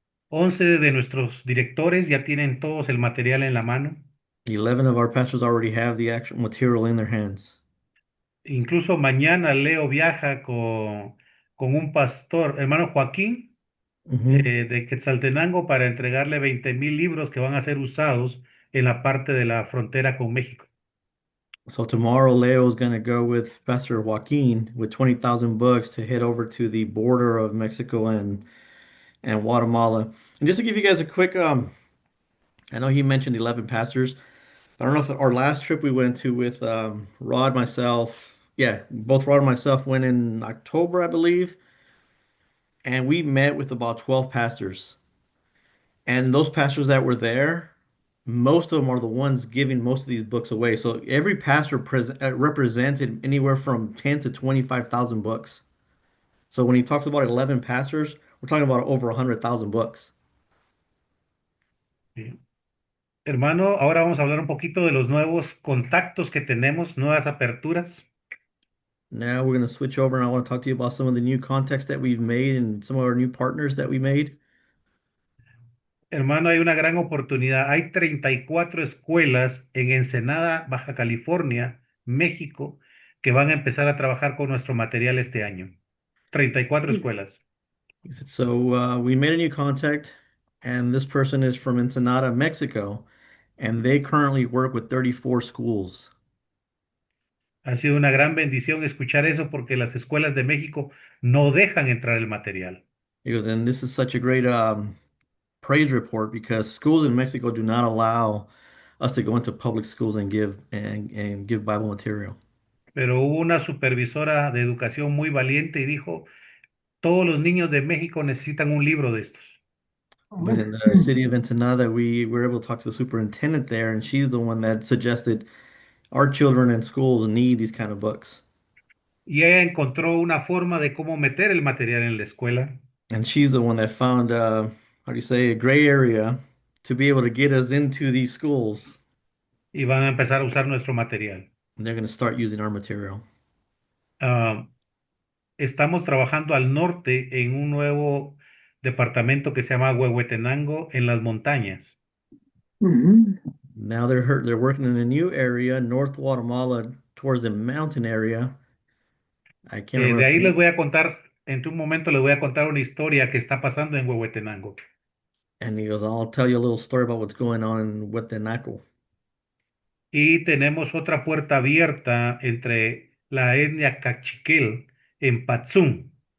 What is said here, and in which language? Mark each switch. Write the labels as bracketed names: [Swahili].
[Spanish] 11 de nuestros directores ya tienen todos el material en la mano. [English] 11 of our pastors already have the actual material in their hands. [Spanish] Incluso mañana Leo viaja con un pastor, hermano Joaquín, Mhm. de Quetzaltenango, para entregarle 20,000 libros que van a ser usados en la parte de la frontera con México. [English] So tomorrow, Leo is going to go with Pastor Joaquin with 20,000 books to head over to the border of Mexico and Guatemala. And just to give you guys a quick, I know he mentioned 11 pastors. I don't know if our last trip we went to with Rod, myself, yeah, both Rod and myself went in October, I believe, and we met with about 12 pastors. And those pastors that were there, most of them are the ones giving most of these books away. So every pastor represented anywhere from 10 to 25,000 books. So when he talks about 11 pastors, we're talking about over 100,000 books. [Spanish] Sí. Hermano, ahora vamos a hablar un poquito de los nuevos contactos que tenemos, nuevas aperturas. [English] Now we're going to switch over and I want to talk to you about some of the new contacts that we've made and some of our new partners that we made. [Spanish] Hermano, hay una gran oportunidad. Hay 34 escuelas en Ensenada, Baja California, México, que van a empezar a trabajar con nuestro material este año. 34 escuelas. [English] So we made a new contact, and this person is from Ensenada, Mexico, and they currently work with 34 schools. [Spanish] Ha sido una gran bendición escuchar eso porque las escuelas de México no dejan entrar el material. [English] He goes, and this is such a great praise report because schools in Mexico do not allow us to go into public schools and give Bible material. [Spanish] Pero hubo una supervisora de educación muy valiente y dijo, todos los niños de México necesitan un libro de estos. [English] But in the city of Ensenada, we were able to talk to the superintendent there, and she's the one that suggested our children in schools need these kind of books. [Spanish] Y ella encontró una forma de cómo meter el material en la escuela. [English] And she's the one that found, how do you say, a gray area to be able to get us into these schools. [Spanish] Y van a empezar a usar nuestro material. [English] And they're going to start using our material. [Spanish] Ah, estamos trabajando al norte en un nuevo departamento que se llama Huehuetenango en las montañas. [English] Now they're working in a new area, North Guatemala, towards the mountain area. I can't [Spanish] De ahí les [English] remember. [Spanish] voy a contar, en un momento les voy a contar una historia que está pasando en Huehuetenango. [English] And he goes, I'll tell you a little story about what's going on in Huetenaco. [Spanish] Y tenemos otra puerta abierta entre la etnia cachiquel en Patzún.